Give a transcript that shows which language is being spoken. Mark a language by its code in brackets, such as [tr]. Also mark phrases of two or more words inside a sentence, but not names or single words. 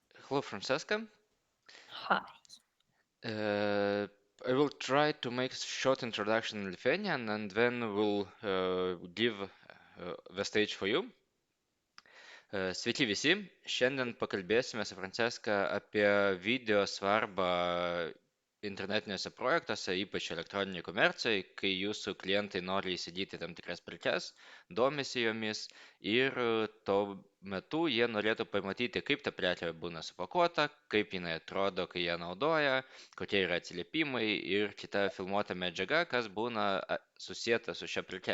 [en] Hello, Francesca. Hi. I will try to make a short introduction in Lithuanian and then we'll give the stage for you. [lt] Sveiki visi, šiandien pakalbėsime su Franceska apie video svarbą internetiniuose projektuose, ypač elektroniniai komercijai, kai jūsų klientai nori įsigyti tam tikras prekes, domisi jomis ir tuo metu jie norėtų pamatyti, kaip ta prekė būna supakuota, kaip jinai atrodo, kai ją naudoja, kokie yra atsiliepimai ir kita filmuota medžiaga, kas būna susijęta su šia preke.